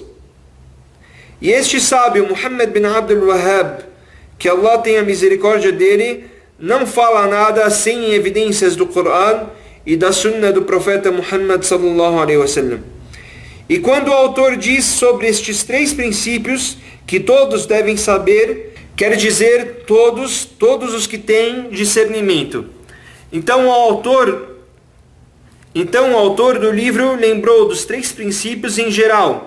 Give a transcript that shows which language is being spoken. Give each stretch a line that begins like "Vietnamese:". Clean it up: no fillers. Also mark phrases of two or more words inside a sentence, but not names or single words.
Portuguese: E este sábio, Muhammad bin Abdul Wahhab, que Allah tenha misericórdia dele, não fala nada sem evidências do Coran e da Sunna do profeta Muhammad
Arabic: صلى الله عليه وسلم.
Portuguese: E quando o autor diz sobre estes 3 princípios que todos devem saber, quer dizer todos os que têm discernimento. Então o autor do livro lembrou dos 3 princípios em geral.